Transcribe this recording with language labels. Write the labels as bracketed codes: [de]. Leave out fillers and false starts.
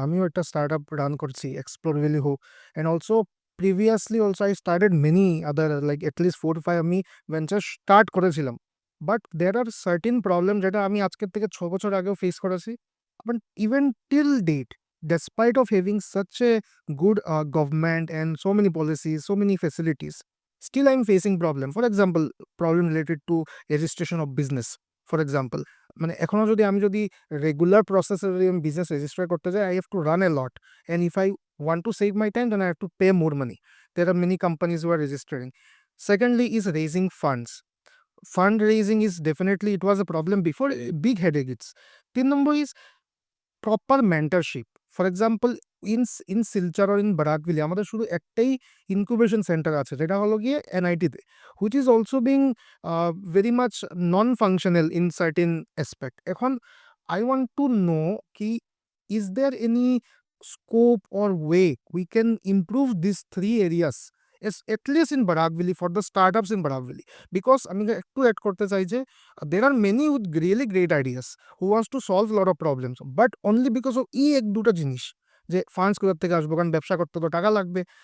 [bn] আমিও একটা startup run করছি, [en] explore valley হোক, and also previously also I started many other like at least 4-5 [bn] আমি ভেঞ্চার স্টার্ট করেছিলাম। But [en] there are certain [bn] problem যেটা আমি আজকের থেকে 6 বছর আগেও ফেস করেছি। [en] But even till date, despite of having such a good government and so many policies, so many facilities, still I'm facing problem. For example, problem related to registration of business. [bn] For example, মানে এখনো যদি আমি যদি regular প্রসেসে যদি আমি business register করতে যাই, [en] I have to run a lot. And if I want to save my time, then I have to pay more money. There are many companies who are registering. Secondly is raising funds. Fundraising is definitely, it was a problem before, a big headache it's. [bn] 3 number is proper mentorship. [en] for example [bn] in Silchar or in Barack valley আমাদের শুধু একটাই incubation centre আছে, যেটা হলো গিয়ে এনআইটিতে, [en] Which is also being very much non functional in certain aspect. এখন I want to know কি is there any scope or way we can improve this 3 areas at least in Barak Valley for the startups in Barak Valley, because [bn] আমি একটু add করতে চাই যে [en] there are many with really great ideas who wants to solve a lot of problems, but only because of [bn] এই এক দুটো জিনিস, যে ফান্ডস কোথা থেকে আসবো, কারণ ব্যবসা করতে তো টাকা লাগবে।